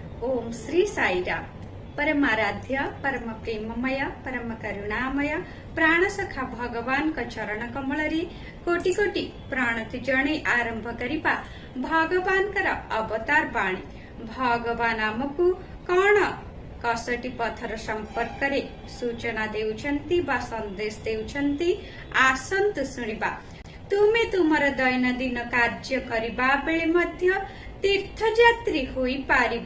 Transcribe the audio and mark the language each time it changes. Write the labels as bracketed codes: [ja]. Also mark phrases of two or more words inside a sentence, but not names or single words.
[or] ଓମ ଶ୍ରୀ ସାଈରାମ। ପରମାରାଧ୍ୟ ପରମ ପ୍ରେମମୟ ପରମ କରୁଣାମୟ ପ୍ରାଣସଖା ଭଗବାନ କା ଚରଣ କମଳ କୋଟି କୋଟି ପ୍ରଣତି ଜଣେ ଆରମ୍ଭ କରିବା ଭଗବାନ କର ଅବତାର ବାଣୀ। ଭଗବାନ ଆମକୁ କଉଣ କସଟି ପଥର ସମ୍ପର୍କ ରେ ସୂଚନା ଦେଉଛନ୍ତି ବା ସନ୍ଦେଶ ଦେଉଛନ୍ତି ଆସନ୍ତୁ ଶୁଣିବା। ତୁମେ ତୁମର ଦୈନନ୍ଦିନ କାର୍ଯ୍ୟ କରିବା ବେଳେ ମଧ୍ୟ ତୀର୍ଥଯାତ୍ରୀ ହୋଇ ପାରିବ।